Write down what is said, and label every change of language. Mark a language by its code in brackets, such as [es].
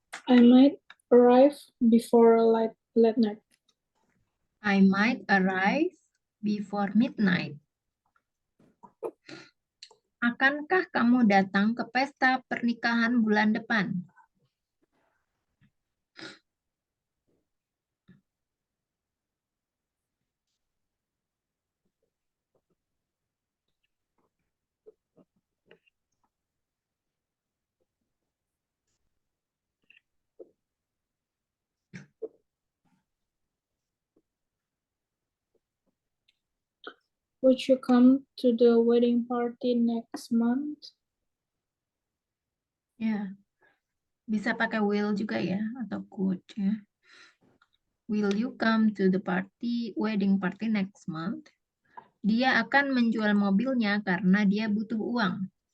[en] I might arrive before late night. I might arrive before midnight. [id] Akankah kamu datang ke pesta pernikahan bulan depan? [en] Would you come to the wedding party next month? [id] Ya, bisa pakai will juga ya, atau could ya. [en] Will you come to the wedding party next month? [id] Dia akan menjual mobilnya karena dia butuh uang.